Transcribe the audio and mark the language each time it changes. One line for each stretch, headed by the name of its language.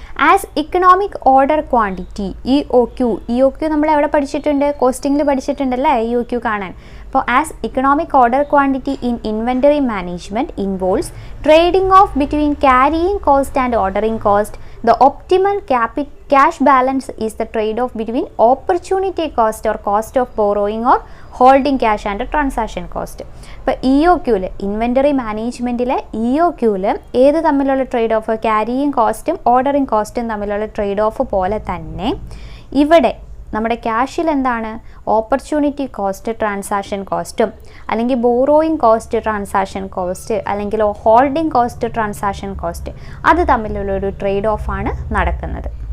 Malayalam: As economic order quantity EOQ നമ്മൾ എവിടെ പഠിച്ചിട്ടുണ്ട്? കോസ്റ്റിംഗിൽ പഠിച്ചിട്ടുണ്ടല്ലേ EOQ കാണാൻ.
English: അപ്പോൾ as economic order quantity in inventory management involves trading off between carrying cost and ordering cost. The optimal cash balance is the trade-off between opportunity cost or cost of borrowing or holding cash and transaction cost.
Malayalam: ഇപ്പോൾ EOQയിൽ inventory മാനേജ്മെൻറ്റിലെ EOQയിൽ ഏത് തമ്മിലുള്ള trade off? Carrying കോസ്റ്റും ordering കോസ്റ്റും തമ്മിലുള്ള trade off പോലെ തന്നെ ഇവിടെ നമ്മുടെ ക്യാഷിൽ എന്താണ്? ഓപ്പർച്യൂണിറ്റി കോസ്റ്റ് ട്രാൻസാക്ഷൻ കോസ്റ്റും, അല്ലെങ്കിൽ ബോറോയിങ് കോസ്റ്റ് ട്രാൻസാക്ഷൻ കോസ്റ്റ്, അല്ലെങ്കിൽ ഹോൾഡിംഗ് കോസ്റ്റ് ട്രാൻസാക്ഷൻ കോസ്റ്റ്, അത് തമ്മിലുള്ളൊരു ട്രേഡ് ഓഫാണ് നടക്കുന്നത്.